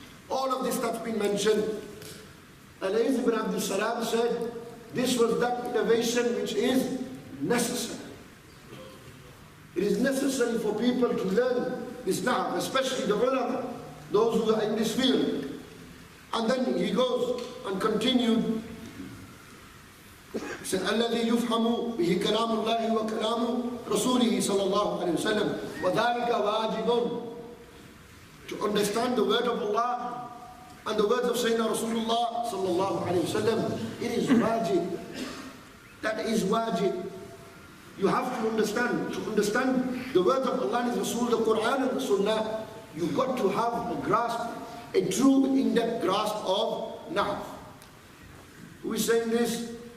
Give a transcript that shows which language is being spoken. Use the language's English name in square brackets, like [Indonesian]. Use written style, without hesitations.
[English] All of this that's been mentioned. Alayhi ibn Abdul Salam said, this was that innovation which is necessary. It is necessary for people to learn this now, especially the ulema, those who are in this field. And then he goes and continued. He said, [Arabic] الَّذِي يُفْحَمُ بِهِ كَلَامُ اللَّهِ وَكَلَامُ رَسُولِهِ صلى الله عليه وسلم وَذَلِكَ وَاجِبٌ. [English] To understand the word of Allah and the words of Sayyidina Rasulullah sallallahu alayhi wasallam, it is wajib. That is wajib. You have to understand. To understand the words of Allah and His Rasul, the Quran and the Sunnah, you've got to have a grasp, a true in-depth grasp of Nahw. Who is saying this?